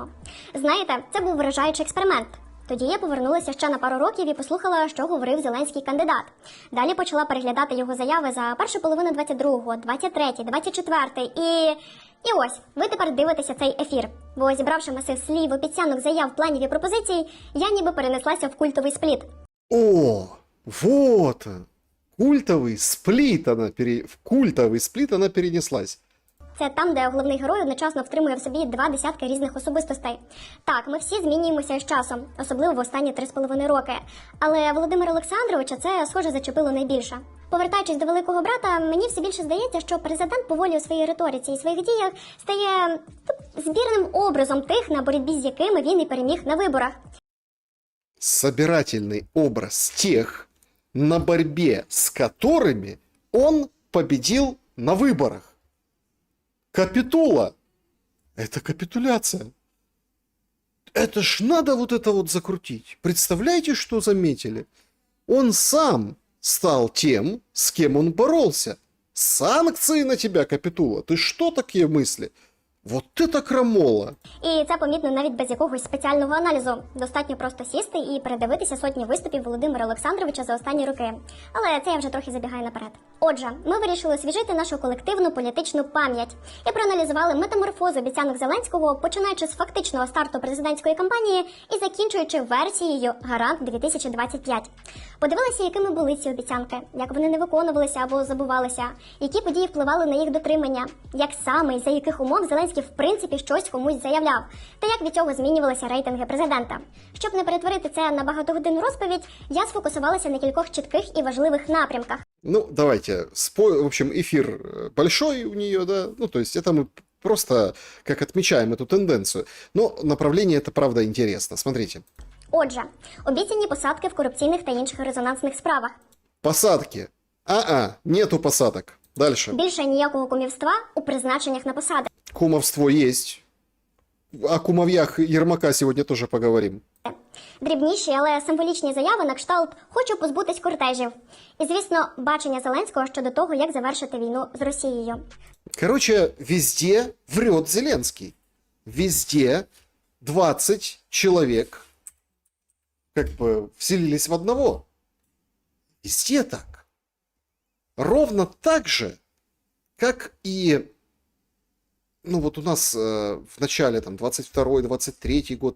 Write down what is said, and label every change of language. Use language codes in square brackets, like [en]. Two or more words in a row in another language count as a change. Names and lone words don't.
[uk] Знаєте, це був вражаючий експеримент. Тоді я повернулася ще на пару років і послухала, що говорив зеленський кандидат. Далі почала переглядати його заяви за першу половину 22-го, 23-й, 24-й І ось, ви тепер дивитеся цей ефір. Бо зібравши масив слів, обіцянок, заяв, планів і пропозицій, я ніби перенеслася в культовий спліт. [ru] О, вот он. В культовый сплит она перенеслась. [uk] Це там, де головний герой одночасно втримує в собі 2 десятки різних особистостей. Так, ми всі змінюємося з часом, особливо в останні 3,5 роки. Але Володимира Олександровича це, схоже, зачепило найбільше. Повертаючись до великого брата, мені все більше здається, що президент поволі у своїй риториці і своїх діях стає збірним образом тих, на боротьбі з якими він і переміг на виборах. [ru] Собирательный образ тех, на борьбе с которыми он победил на выборах. Капитула. Это капитуляция. Это ж надо вот это вот закрутить. Представляете, что заметили? Он сам стал тем, с кем он боролся. Санкции на тебя, Капитула. Ты что такие мысли? Вот это крамола. [uk] І це помітно навіть без якогось спеціального аналізу. Достатньо просто сісти і передивитися сотні виступів Володимира Олександровича за останні роки. Але це я вже трохи забігаю наперед. Отже, ми вирішили освіжити нашу колективну політичну пам'ять і проаналізували метаморфозу обіцянок Зеленського, починаючи з фактичного старту президентської кампанії і закінчуючи версією «Гарант 2025». Подивилися, якими були ці обіцянки, як вони не виконувалися або забувалися, які події впливали на їх дотримання, як саме і за яких умов Зеленський в принципі щось комусь заявляв, та як від цього змінювалися рейтинги президента. Щоб не перетворити це на багатогодинну розповідь, я сфокусувалася на кількох чітких і важливих напрямках. [ru] Ну, давайте. В общем, эфир большой у нее, да. Ну, то есть это мы просто как отмечаем эту тенденцию. Но направление это, правда, интересно. Смотрите. [uk] Отже, обіцяні посадки в корупційних та інших резонансних справах. [ru] Посадки. Нету посадок. Дальше. [uk] Більше ніякого кумівства у призначеннях на посади. [ru] Кумовство есть. О кумовьях Ермака сегодня тоже поговорим. [uk] Дрібніші, але символічні заяви на кшталт «хочу позбутись кортежів». І, звісно, бачення Зеленського щодо того, як завершити війну з Росією. [ru] Короче, везде врет Зеленский. Везде 20 человек как бы вселились в одного. Везде так. Ровно так же, как и ну вот у нас в начале там 22-й, 23-й год.